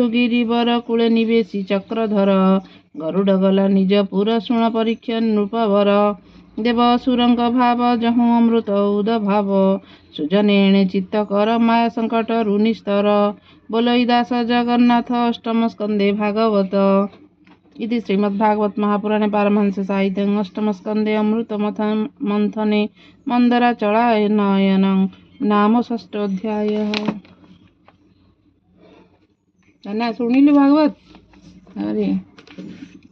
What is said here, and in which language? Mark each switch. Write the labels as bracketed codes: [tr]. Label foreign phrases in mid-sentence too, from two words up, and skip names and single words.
[or] ଗିରିବର କୂଳେ ନିବେଶୀ ଚକ୍ରଧର ଗରୁଡ଼ ଗଲା ନିଜ ପୁର ଶୁଣ ପରୀକ୍ଷା ନୃପବର ଦେବ ଅସୁରଙ୍କ ଭାବ ଯହୁଁ ଅମୃତ ଉଦ ଭାବ ସୁଜନେ ଏଣେ ଚିତ୍ତ କର ମାୟା ସଙ୍କଟରୁ ନିସ୍ତର ବୋଲଇ ଦାସ ଜଗନ୍ନାଥ ଅଷ୍ଟମ ସ୍କନ୍ଧେ ଭାଗବତ [sa] इति श्रीमद्भागवत महापुराणे पारमहंस साहित्यं अष्टम स्कन्धे अमृत मंथने मन्दराचलायनं नाम षष्ठोऽध्यायः। [or] ଶୁଣିଲୁ ଭାଗବତ ଅରେ